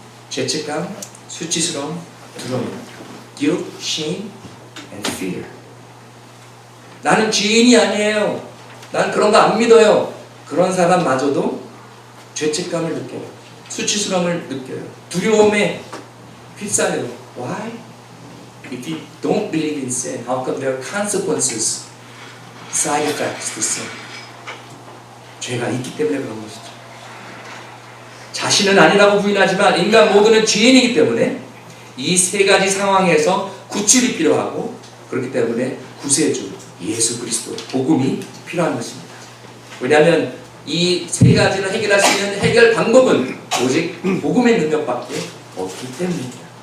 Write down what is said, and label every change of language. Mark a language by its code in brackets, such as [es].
[ko] 죄책감, 수치스러움, 두려움. [en] Guilt, shame, and fear. [ko] 나는 죄인이 아니에요. 난 그런 거 안 믿어요. 그런 사람마저도 죄책감을 느껴요. 수치스러움을 느껴요. 두려움에 휩싸여요. Why? [en] If you don't believe in sin, how come there are consequences, side effects to sin? [ko] 죄가 있기 때문에 그런 것이죠. 자신은 아니라고 부인하지만 인간 모두는 죄인이기 때문에 이 세 가지 상황에서 구출이 필요하고, 그렇기 때문에 구세주 예수 그리스도 복음이 필요한 것입니다. 왜냐하면 이 세 가지를 해결할 수 있는 해결 방법은 오직 복음의 능력밖에 없기 때문입니다.